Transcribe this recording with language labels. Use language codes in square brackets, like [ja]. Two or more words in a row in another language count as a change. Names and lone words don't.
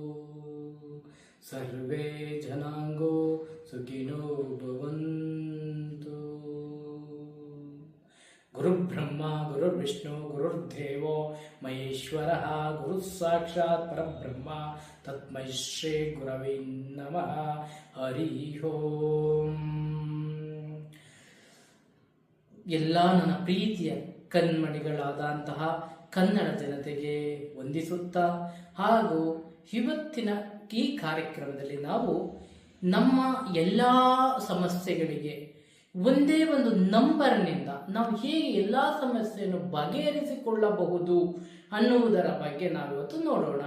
[sa] ಸರ್ವೇ ಜನಾಂಗೋ ಸುಖಿನೋ ಭವಂತು. ಗುರುಬ್ರಹ್ಮ ಗುರುರ್ವಿಷ್ಣು ಗುರುರ್ದೇವೋ ಮಹೇಶ್ವರಃ ಗುರು ಸಾಕ್ಷಾತ್ ಪರಬ್ರಹ್ಮ ತಸ್ಮೈ ಶ್ರೀ ಗುರವೇ ನಮಃ. ಹರಿ ಓಂ. [kn] ಎಲ್ಲ ನನ್ನ ಪ್ರೀತಿಯ ಕಣ್ಮಣಿಗಳಾದಂತಹ ಕನ್ನಡ ಜನತೆಗೆ ವಂದಿಸುತ್ತಾ, ಹಾಗೂ ಇವತ್ತಿನ ಈ ಕಾರ್ಯಕ್ರಮದಲ್ಲಿ ನಾವು ನಮ್ಮ ಎಲ್ಲ ಸಮಸ್ಯೆಗಳಿಗೆ ಒಂದೇ ಒಂದು ನಂಬರ್ನಿಂದ ನಾವು ಹೇಗೆ ಎಲ್ಲ ಸಮಸ್ಯೆಯನ್ನು ಬಗೆಹರಿಸಿಕೊಳ್ಳಬಹುದು ಅನ್ನುವುದರ ಬಗ್ಗೆ ನಾವಿವತ್ತು ನೋಡೋಣ.